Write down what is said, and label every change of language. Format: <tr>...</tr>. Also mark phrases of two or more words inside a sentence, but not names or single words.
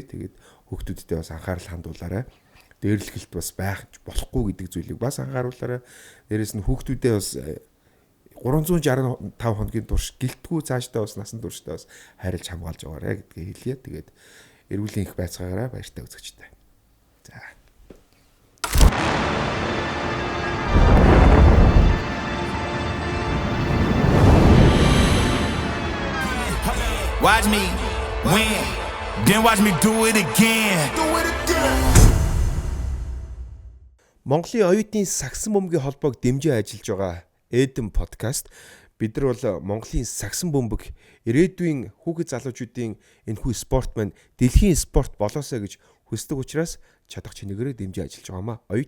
<mn>Тэгээд хүүхдүүдтэй бас анхаарал хандуулаарай. Дээрлэхэлт бас байх болохгүй гэдэг зүйлийг бас анхааруулаарай. Дээрээс нь хүүхдүүдээ бас 365 хоногийн турш гэлтгүү цаашдаа бас насан туршдаа бас хайрлж хамгаалж байгаарай гэдгийг хэлье. Тэгээд эрүүлийн их байцгаагаараа баяртай үзэгчтэй. За.</mn> <en>Watch me win, then watch me do it again.</en> <mn>Монголын оюутны сагсан бөмбөгийн холбоог дэмжиж ажиллаж байгаа Эдэн подкаст. Бид нар бол Монголын сагсан бөмбөг ирээдүйн хүүхэд залуучуудын энэхүү спорт маань дэлхийн спорт болоосоо гэж хүсдэг учраас чадах чинээрээ дэмжиж ажиллаж байгаамаа.</mn>